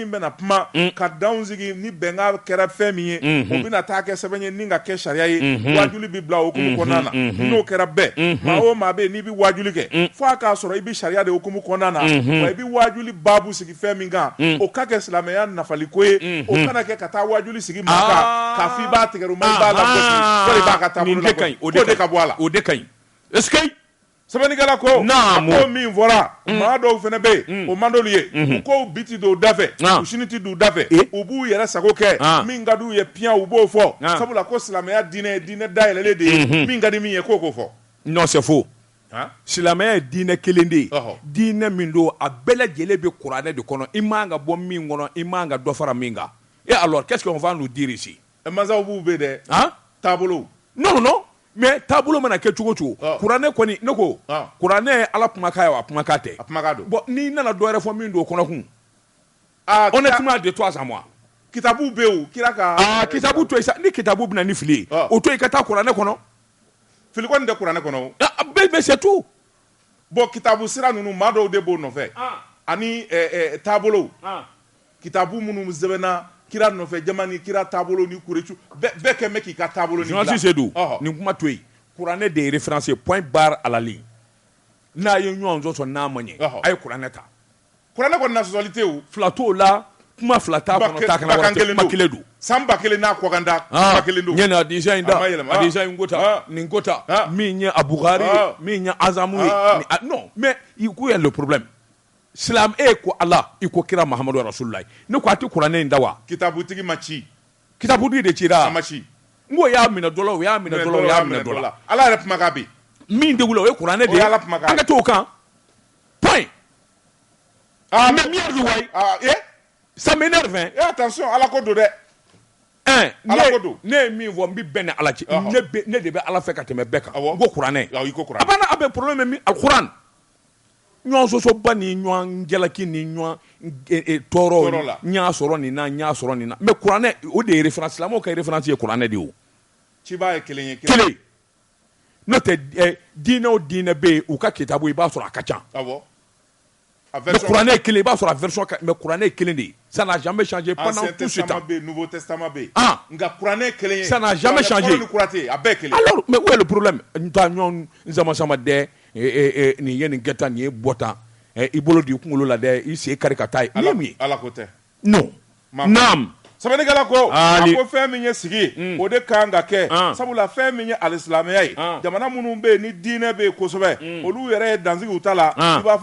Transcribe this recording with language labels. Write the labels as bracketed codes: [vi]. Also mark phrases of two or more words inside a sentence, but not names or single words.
[bm] bɛna kuma ka danw sigi ni bɛnkan kɛra fɛn min ye o bɛna taa kɛ sɛbɛn ye ni ka kɛ sariya ye wajuli bɛ bila okumu kɔnɔna na n'o kɛra bɛɛ maa o maa bɛ yen n'i bɛ wajuli kɛ fo a k'a sɔrɔ i bɛ sariya de okumu kɔnɔna na wa i bɛ wajuli baabu sigi fɛn min kan o ka kɛ silamɛya nafaliko ye o kana kɛ ka taa wajuli sigi maa kan k'a fɔ i b'a tigɛruma i b'a lagosi ko i b'a ka taabolo lagosi o de ka bɔ a la o de ka ɲi [fr] est-ce que [bm] sɛbɛnnikɛla ko ko min fɔra maa dɔw fana bɛ yen o man d'olu ye u ko biti don u da fɛ u sini tɛ don u da fɛ u b'u yɛrɛ sago kɛ min ka d'u ye piyan u b'o fɔ sabula ko silamɛya diinɛ ye diinɛ dayɛlɛlen de ye min ka di min ye k'o k'o fɔ [fr] non c'est faux [bm] silamɛya ye diinɛ kelen de ye diinɛ min don a bɛɛ lajɛlen bɛ kuranɛ de kɔnɔ i man ka bɔ min kɔnɔ i man ka dɔ fara min kan [fr] et alors qu'est-ce qu'on va nous dire ici [bm] mansaw b'u bɛ dɛ taabolo [fr] non mais [bm] taabolo mana kɛ cogo cogo kuranɛ kɔni ne ko kuranɛ ye ala kumakan ye wa kumakan tɛ bon n'i nana dɔ wɛrɛ fɔ min don o kɔnɔ kun [fr] honnêtement de toi à moi [bm] kitabu bɛ yen kira ka kitabu to yen sa ni kitabu bɛna ni fili ye o to yen ka taa kuranɛ kɔnɔ fili kɔni tɛ kuranɛ kɔnɔ [fr] mais c'est tout [bm] bon kitabu sira ninnu maa dɔw de b'o nɔfɛ ani taabolo kitabu minnu sɛbɛnna kira nɔfɛ jama ni kira taabolo ni kurecu bɛɛ kɛ mɛ k'i ka taabolo ni bila Seydou nin kuma to yen kuranɛ de ye [fr] référence point barre à la ligne [bm] n'a ye ɲɔgɔn sɔsɔ n'a ma ɲɛ a ye kuranɛ ta kuranɛ kɔni na sɔsɔli tɛ o fila t'o la kuma fila t'a kɔnɔ t'a kana wɛrɛ tɛ kuma kelen don san 1000 n'a kɔkanda kuma kelen don ɲɛna adisa in da adisa in kota nin kota min ye Abugari ye min ye Azamu ye [fr] non mais il y a le problème [bm] silam ko ala i ko kira Muhammadu Rasulullah ne ko a tɛ kuranɛ in da wa kitabutigi ma ci kitabutigi de cira a ma ci n ko y'a minɛ dɔ la o y'a minɛ dɔ la o y'a minɛ dɔ la ala yɛrɛ kumakan bɛ min de wula o ye kuranɛ de ye an ka t'o kan [fr] point mais [bm] min yɛrɛ de wayi [fr] ça m'énerve [bm] attention ala ko don dɛ ala ko don ne ye min fɔ n bɛ bɛn ni ala cɛ ne de bɛ ala fɛ ka tɛmɛ bɛɛ kan n ko kuranɛ a b'a a bɛ problème min alikuran ɲɔgɔn sɔsɔba ni ɲɔgɔn jalaki ni ɲɔgɔn tɔɔrɔ n y'a sɔrɔ nin na n y'a sɔrɔ nin na mais kuranɛ o de ye référence silamɛw ka référence ye kuranɛ de ye o ciba ye kelen ye kelen n'o tɛ diinɛ o diinɛ bɛ yen u ka kitabu i b'a sɔrɔ a ka ca mais kuranɛ ye kelen i b'a sɔrɔ a version mais kuranɛ ye kelen de ye [fr] ça n'a jamais changé pendant tout ce temps nouveau testament [bm] bɛ yen nka kuranɛ kelen ye [fr] ça n'a jamais changé alors mais où est le problème [bm] n ta ɲɔgɔn sama dɛ nin ye nin kɛ tan nin ye bɔ tan i bolo di kunkolo la dɛ i sen kari ka taa ye nin ye mun ye ala ko tɛ non naam sɛbɛnnikɛla ko a ko fɛn min ye sigi o de kan ka kɛ sabula fɛn min ye alisilamɛya ye jamana minnu bɛ yen ni diinɛ bɛ yen kosɛbɛ olu yɛrɛ ye dansigiw ta la i b'a